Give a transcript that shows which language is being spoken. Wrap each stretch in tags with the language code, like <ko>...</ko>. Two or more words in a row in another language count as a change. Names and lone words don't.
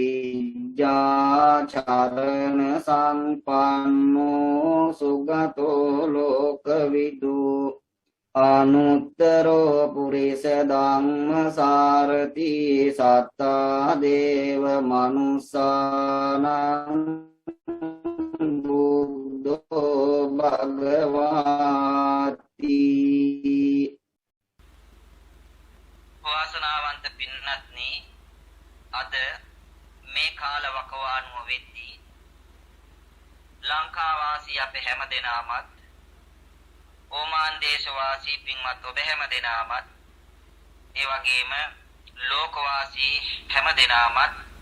<pi>විජ්ජාචරණ සංපන්නෝ සුගතෝ ලෝකවිදු අනුත්තරෝ පුරිස ධම්ම සාරති සත්තා දේව මනුස්සානං බුද්ධෝ භගවාති.</pi> <si>වාසනාවන්ත පින්නත්නි, අද මේ කාල වකවානුව වෙද්දී ලංකාවාසී අප හැම දෙනාමත් ඕමාන් දේශවාසී පින්වත් ඔබ හැම දෙනාමත් ඒ වගේම ලෝකවාසී හැම දෙනාමත්</si>